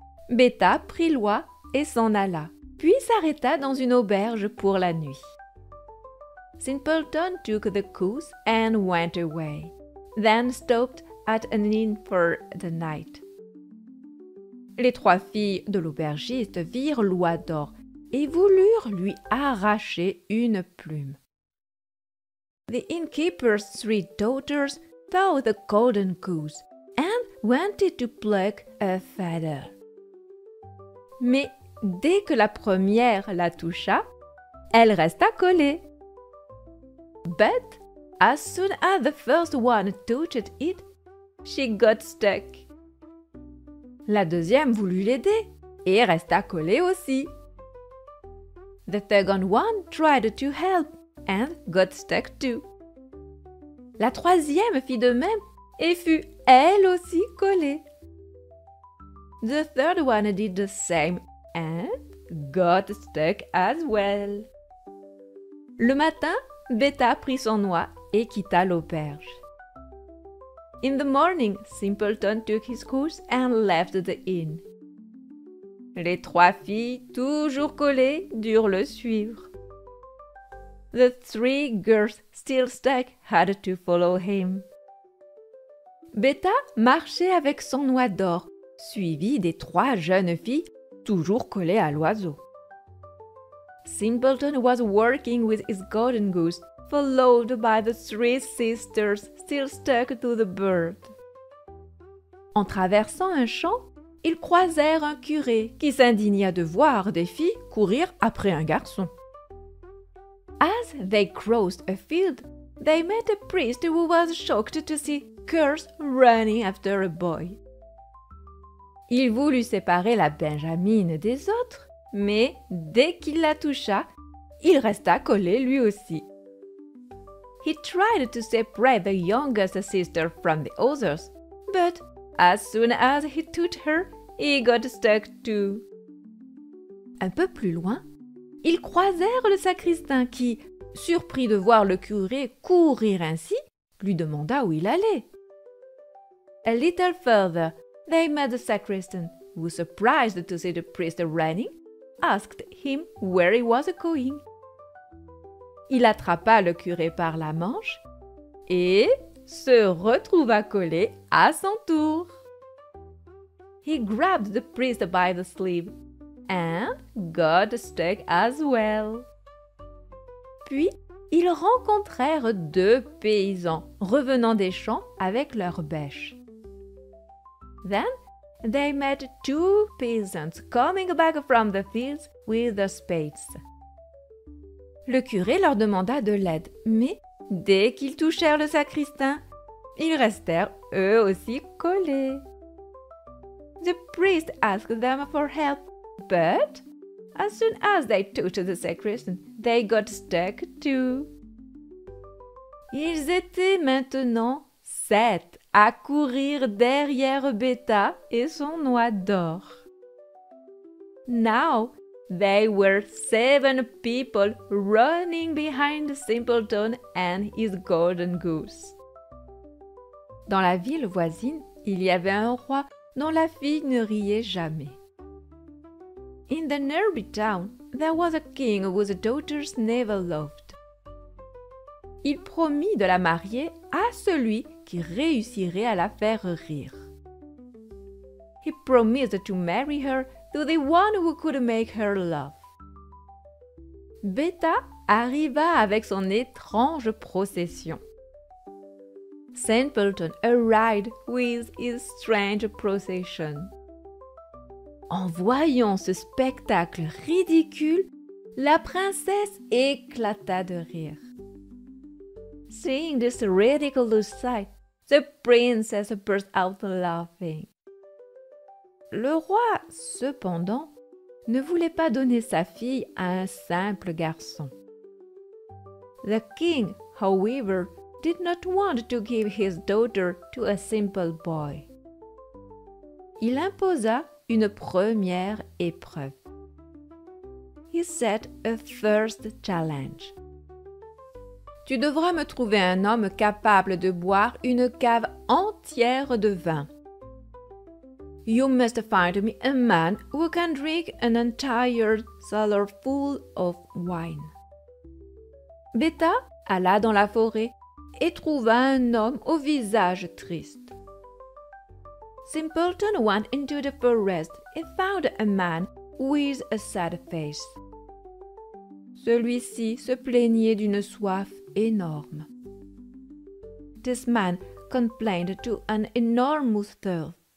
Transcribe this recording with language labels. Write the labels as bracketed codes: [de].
[fr] Bêta prit l'oie et s'en alla, puis s'arrêta dans une auberge pour la nuit. [en] Simpleton took the goose and went away, then stopped at an inn for the night. [fr] Les trois filles de l'aubergiste virent l'oie d'or et voulurent lui arracher une plume. [en] The innkeeper's three daughters saw the golden goose and wanted to pluck a feather. [fr] Mais dès que la première la toucha, elle resta collée. [en] But as soon as the first one touched it, she got stuck. [fr] La deuxième voulut l'aider et resta collée aussi. [en] The second one tried to help and got stuck too. [fr] La troisième fit de même et fut elle aussi collée. [en] The third one did the same and got stuck as well. [fr] Le matin, Bêta prit son oie et quitta l'auberge. [en] In the morning, Simpleton took his horse and left the inn. [fr] Les trois filles, toujours collées, durent le suivre. [en] The three girls, still stuck, had to follow him. [fr] Bêta marchait avec son oie d'or, suivie des trois jeunes filles, toujours collées à l'oiseau. [en] Simpleton was working with his golden goose, followed by the three sisters still stuck to the bird. [fr] En traversant un champ, ils croisèrent un curé qui s'indigna de voir des filles courir après un garçon. [en] As they crossed a field, they met a priest who was shocked to see girls running after a boy. [fr] Il voulut séparer la Benjamine des autres, mais dès qu'il la toucha, il resta collé lui aussi. [en] He tried to separate the youngest sister from the others, but as soon as he touched her, he got stuck too. [fr] Un peu plus loin, ils croisèrent le sacristain qui, surpris de voir le curé courir ainsi, lui demanda où il allait. [en] A little further, they met the sacristan, who, surprised to see the priest running, asked him where he was going. [fr] Il attrapa le curé par la manche et se retrouva collé à son tour. [en] He grabbed the priest by the sleeve and got stuck as well. [fr] Puis, ils rencontrèrent deux paysans revenant des champs avec leurs bêches. [en] Then, they met two peasants coming back from the fields with their spades. [fr] Le curé leur demanda de l'aide, mais dès qu'ils touchèrent le sacristain, ils restèrent eux aussi collés. [en] The priest asked them for help, but as soon as they touched the sacristan, they got stuck too. [fr] Ils étaient maintenant 7 à courir derrière Bêta et son oie d'or. [en] Now, they were 7 people running behind Simpleton and his golden goose. [fr] Dans la ville voisine, il y avait un roi dont la fille ne riait jamais. [en] In the nearby town, there was a king whose daughters never loved. [fr] Il promit de la marier à celui qui réussirait à la faire rire. [en] He promised to marry her to the one who could make her laugh. [fr] Bêta arriva avec son étrange procession. [en] Simpleton arrived with his strange procession. [fr] En voyant ce spectacle ridicule, la princesse éclata de rire. [en] Seeing this ridiculous sight, the princess burst out laughing. [fr] Le roi, cependant, ne voulait pas donner sa fille à un simple garçon. [en] The king, however, did not want to give his daughter to a simple boy. [fr] Il imposa une première épreuve. [en] He set a first challenge. [fr] Tu devras me trouver un homme capable de boire une cave entière de vin. [en] You must find me a man who can drink an entire cellar full of wine. [fr] Beta alla dans la forêt et trouva un homme au visage triste. [en] Simpleton went into the forest and found a man with a sad face. [fr] Celui-ci se plaignait d'une soif énorme. [en] This man complained to an enormous thirst.